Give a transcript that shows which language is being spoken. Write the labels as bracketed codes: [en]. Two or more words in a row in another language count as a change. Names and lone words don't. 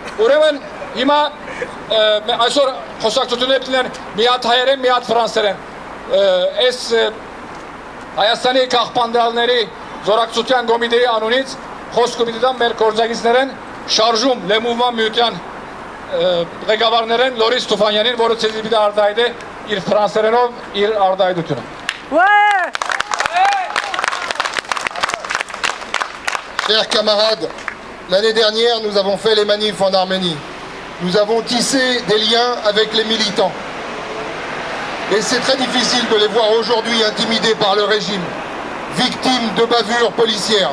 [hy] ուրեմն հիմա այսօր խոսակցություններ պիտի միատ հայերեն, միատ ֆրանսերեն։ Այս Հայաստանի քաղաքապետարների զորակցության կոմիտեի անունից խոսքը պիտի տամ մեր գործակիցներեն շարժում Լեմուվման միության ղեկավարներեն Լորիս Ստուֆանյանին, որը ցեզի պիտի արտահայտե իր ֆրանսերենով իր արտահայտությունը։ [fr] Chers camarades, l'année dernière, nous avons fait les manifs en Arménie. Nous avons tissé des liens avec les militants. Et c'est très difficile de les voir aujourd'hui intimidés par le régime, victimes de bavures policières.